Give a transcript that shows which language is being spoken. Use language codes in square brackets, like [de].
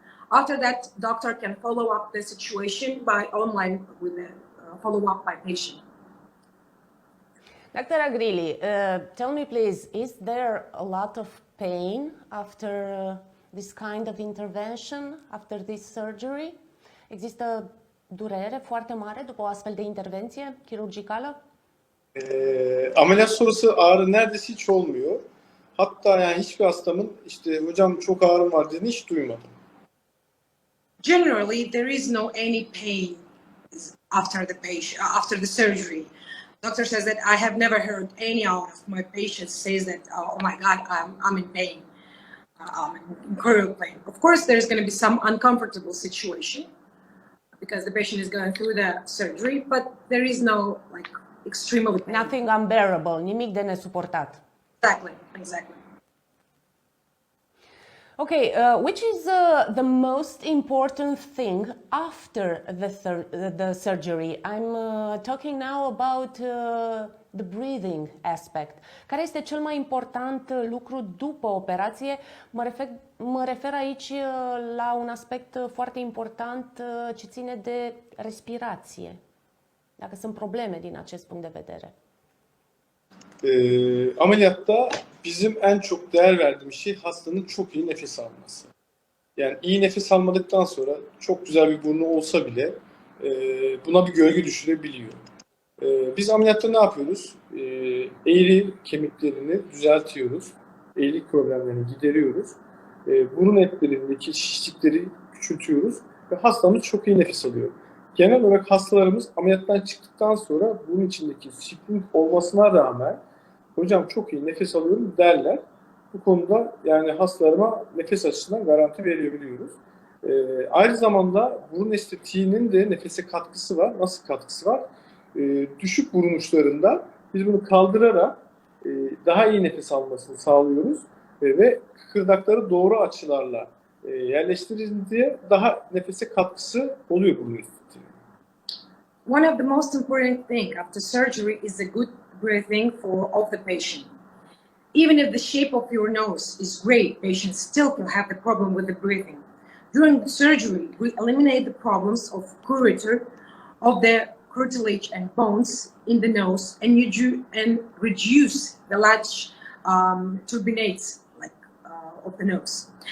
[en] After that, doctor can follow up the situation by online with a follow up by patient. Dr. Agrili, tell me please, is there a lot of pain after this kind of intervention, after this surgery? [ro] Există durere foarte mare după o astfel de intervenție chirurgicală? [tr] Ameliyat sonrası ağrı neredeyse hiç olmuyor. Hatta yani hiçbir hastamın işte hocam çok ağrım var dediğini hiç duymadım. [en] Generally, there is no any pain after the surgery. Doctor says that I have never heard any out of my patients says that, oh my God, I'm in pain, I'm in incredible pain. Of course, there's going to be some uncomfortable situation because the patient is going through the surgery, but there is no like extremely pain. Nothing unbearable, [ro] nimic de nesuportat. [en] Exactly. Okay, which is the most important thing after the surgery? I'm talking now about the breathing aspect. [ro] Care este cel mai important lucru după operație? Mă refer aici la un aspect foarte important ce ține de respirație. Dacă sunt probleme din acest punct de vedere. [tr] Ameliyatta bizim en çok değer verdiğimiz şey hastanın çok iyi nefes alması. Yani iyi nefes almadıktan sonra çok güzel bir burnu olsa bile buna bir gölge düşürebiliyor. Biz ameliyatta ne yapıyoruz? Eğri kemiklerini düzeltiyoruz. Eğrilik problemlerini gideriyoruz. Burun etlerindeki şişlikleri küçültüyoruz ve hastamız çok iyi nefes alıyor. Genel olarak hastalarımız ameliyattan çıktıktan sonra bunun içindeki şişlik olmasına rağmen hocam çok iyi nefes alıyorum derler. Bu konuda yani hastalarıma nefes açısından garanti verebiliyoruz. Aynı zamanda burun estetiğinin de nefese katkısı var. Nasıl katkısı var? Düşük burun uçlarında biz bunu kaldırarak daha iyi nefes almasını sağlıyoruz ve kıkırdakları doğru açılarla yerleştirildiğinde daha nefese katkısı oluyor burun estetiği. [en] One of the most important things after surgery is the good breathing of the patient. Even if the shape of your nose is great, patients still can have the problem with the breathing. During the surgery, we eliminate the problems of curvature of the cartilage and bones in the nose and reduce the large turbinates of the nose.